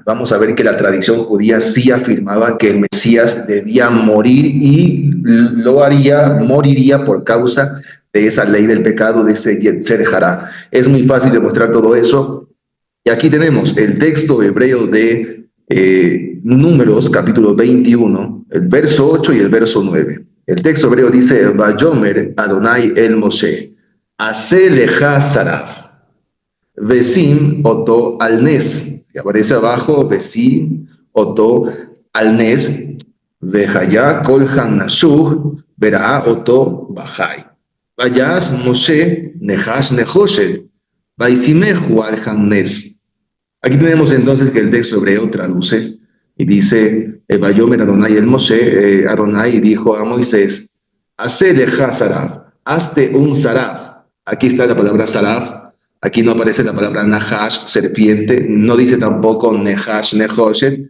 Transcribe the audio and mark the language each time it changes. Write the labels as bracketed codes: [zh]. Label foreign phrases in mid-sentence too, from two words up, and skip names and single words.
[es] Vamos a ver que la tradición judía sí afirmaba que el Mesías debía morir y lo haría, moriría por causa de esa ley del pecado, de ese Yetzer Hará. Es muy fácil demostrar todo eso. Y aquí tenemos el texto hebreo de Números, capítulo 21, el verso 8 y el verso 9. El texto hebreo dice, [he] ויאמר אדני אל משה, עשה לך שרף, ושים אתו על נס, [es] que aparece abajo, [he] ושים אתו על נס, והיה כל הנשוך, וראה אתו וחי. ויעש משה נחש נחשת, וישמהו על הנס. [es] Aquí tenemos entonces que el texto hebreo traduce y dice, [he] ויאמר אדני אל משה, [es] Adonai dijo a Moisés, [he] עשה לך שרף, [es] hazte un saraf. Aquí está la palabra saraf, aquí no aparece la palabra nahash, serpiente, no dice tampoco [he] נחש, נחשת.